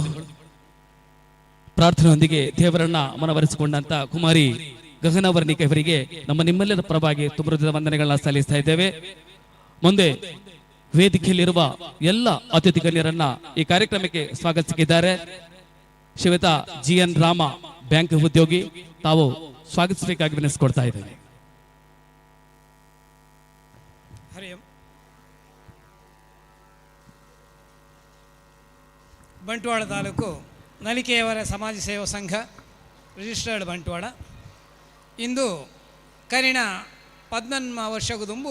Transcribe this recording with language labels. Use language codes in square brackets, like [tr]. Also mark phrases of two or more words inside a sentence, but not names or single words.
[kn] ಪ್ರಾರ್ಥನೆಯೊಂದಿಗೆ ದೇವರನ್ನ ಮನವರಿಸಿಕೊಂಡಂತ ಕುಮಾರಿ ಗಗನ ವರ್ಣಿಕ ಇವರಿಗೆ ನಿಮ್ಮೆಲ್ಲರ ಪರವಾಗಿ ತುಂಬ ಹೃದಯದ ವಂದನೆಗಳನ್ನ ಸಲ್ಲಿಸ್ತಾ ಇದ್ದೇವೆ. ಮುಂದೆ ವೇದಿಕೆಯಲ್ಲಿರುವ ಎಲ್ಲ ಅತಿಥಿ ಗಣ್ಯರನ್ನ ಈ ಕಾರ್ಯಕ್ರಮಕ್ಕೆ ಸ್ವಾಗತಿಸಿದ್ದಾರೆ. ಶ್ರೀಯುತ GN ರಾಮ ಬ್ಯಾಂಕ್ ಉದ್ಯೋಗಿ ತಾವು ಸ್ವಾಗತಿಸಬೇಕಾಗಿ ವಿನಂತಿಸಿಕೊಳ್ತಾ ಇದ್ದೇವೆ. ಹರಿ ಓಂ. ಬಂಟ್ವಾಳ ತಾಲೂಕು ನಲಿಕೆಯವರ ಸಮಾಜ ಸೇವಾ ಸಂಘ ರಿಜಿಸ್ಟರ್ಡ್ ಬಂಟ್ವಾಳ ಇಂದು ಕರಿಣ 14 ವರ್ಷಗೂ ತುಂಬು